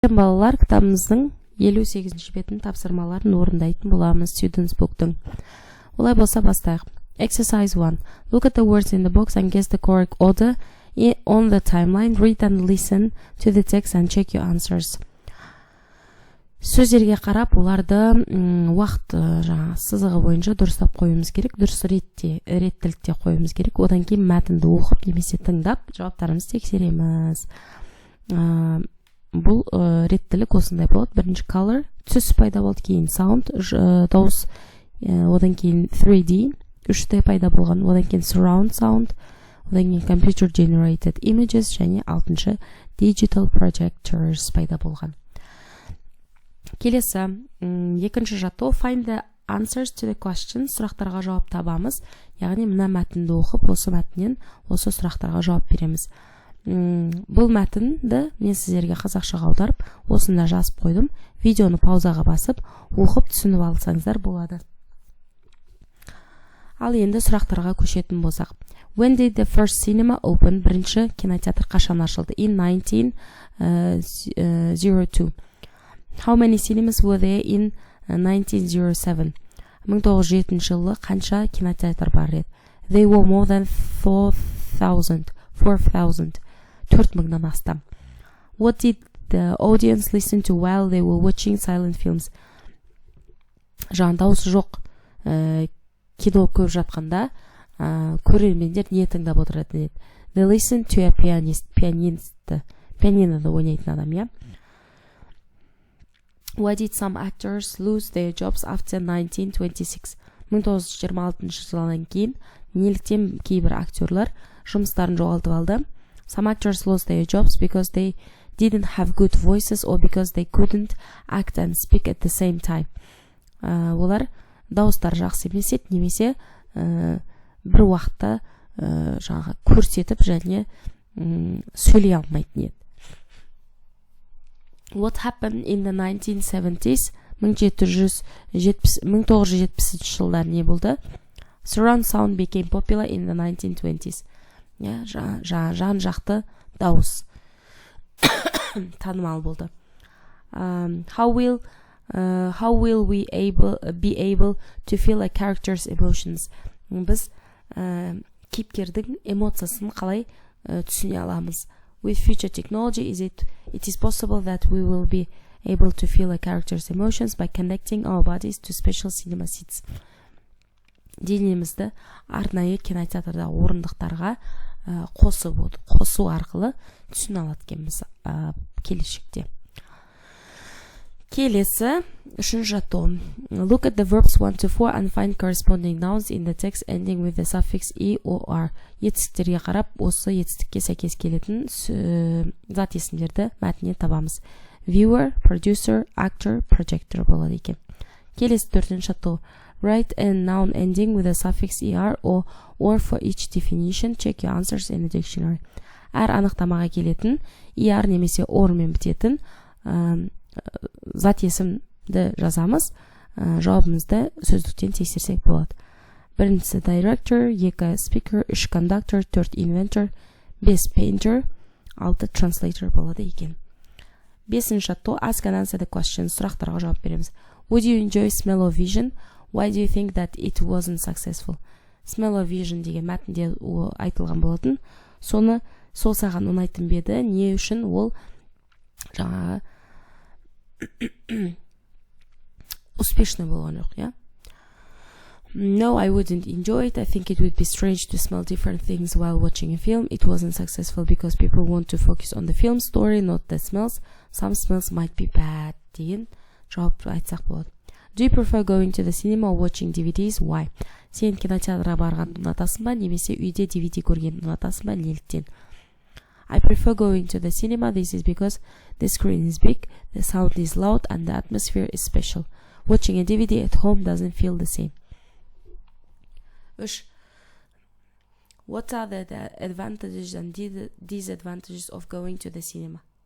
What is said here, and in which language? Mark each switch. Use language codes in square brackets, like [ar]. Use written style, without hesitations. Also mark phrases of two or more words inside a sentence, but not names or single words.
[kk] балалар, кітабымыздың 58-ші бетін тапсырмаларын орындайтын боламыз. [en] Students book'тың. [kk] Олай болса бастайық. Exercise 1. [en] Look at the words in the box and guess the correct order on the timeline. Read and listen to the text and check your answers. [kk] Сөздерге қарап, оларды уақыт сызығы бойынша дұрыстап қоюымыз керек, дұрыс реттілікте қоюымыз керек. Одан кейін мәтінді оқып немесе тыңдап, жауаптарымызды тексереміз. Бұл реттілік осындай болады. Бірінші color, түс пайда болды, кейін sound, дауыс, одан кейін 3D, 3D пайда болған, одан кейін [en] surround sound, [kk] одан кейін [en] computer generated images [kk] және 6-шы [en] digital projectors [kk] пайда болған. Келесі, екінші жаттығу, [en] find the answers to the questions, [kk] сұрақтарға жауап табамыз. Яғни мына мәтінді оқып, осы мәтіннен осы сұрақтарға жауап береміз. Бұл мәтінді мен сіздерге қазақшаға аударып, осында жазып қойдым. Видеоны паузаға басып, оқып түсініп алсаңыздар болады. Ал енді сұрақтарға көшетін болсақ. [en] When did the first cinema open? [kk] Бірінші кинотеатр қашан ашылды? [en] In 1902. How many cinemas were there in 1907? [kk] 1907 жылы қанша кинотеатр бар еді? [en] They were more than 4,000. [kk] 4,000-нан астам. [en] What did the audience listen to while they were watching silent films? [kk] Жаңа дауысы жоқ кино көріп жатқанда көрермендер не тыңдап отырады еді? [en] They listened to a pianist. [kk] Пианинода ойнайтын адам, иә? [en] Why did some actors lose their jobs after 1926? [kk] 1926 жылдан кейін неліктен кейбір актерлар жұмыстарын жоғалтып алды? [en] Some actors lost their jobs because they didn't have good voices or because they couldn't act and speak at the same time. [kk] Олар дауыстары жақсы емес еді, немесе бір уақытта жаңағы көрсетіп және сөйлей алмайтын еді. [en] What happened in the 1970s? [kk] 1970 жылдар не болды? [en] Surround sound became popular in the 1920s. [kk] Жан жақты дауыс танымал болды. [en] How will we be able to feel a character's emotions? [kk] Біз кейіпкердің эмоциясын қалай түсіне аламыз? [en] With future technology, it is possible that we will be able to feel a character's emotions by connecting our bodies to special cinema seats. [kk] Денемізді арнайы кинотеатрда орындықтарға қосу арқылы түсіне алады екенбіз келешекте. Келесі, үшінші жаттығу. [en] Look at the verbs 1 to 4 and find corresponding nouns in the text ending with the suffix e or r. [kk] Етістіктерге қарап, осы етістікке сәйкес келетін зат есімдерді мәтіннен табамыз. [en] Viewer, producer, actor, projector [kk] болады екен. Келесі, төртінші жаттығу. [en] Write a noun ending with a suffix er or for each definition. Check your answers in the dictionary. [kk] Әр анықтамаға келетін er немесе or мен бітетін зат есімді жазамыз, жауабымызды сөздіктен тексерсек болады. Біріншісі director, екі speaker, үш conductor, төрт inventor, бес painter, алты translator болады екен. Бесінші жаттығу, [en] ask and answer the question, [kk] сұрақтарға жауап береміз. [en] Would you enjoy Smell-O-Vision? Why do you think that it wasn't successful? [kk] Smell-O-Vision деген мәтінде айтылған болатын. Соны сол саған ұнайтын беді, не үшін ол жаңағы успешный болған жоқ, иә? [en] No, I wouldn't enjoy it. I think it would be strange to smell different things while watching a film. It wasn't successful because people want to focus on the film story, not the smells. Some smells might be bad. [kk] деген жауап айтсақ болады. [en] Do you prefer going to the cinema or watching DVDs? Why? [kk] Сен кинотеатрға барғанды ұнатасың ба, немесе үйде DVD көргенді ұнатасың ба, неліктен? [en] I prefer going to the cinema. This is because the screen is big, the sound is loud, and the atmosphere is special. Watching a DVD at home doesn't feel the same. What are the advantages and disadvantages of going to the cinema?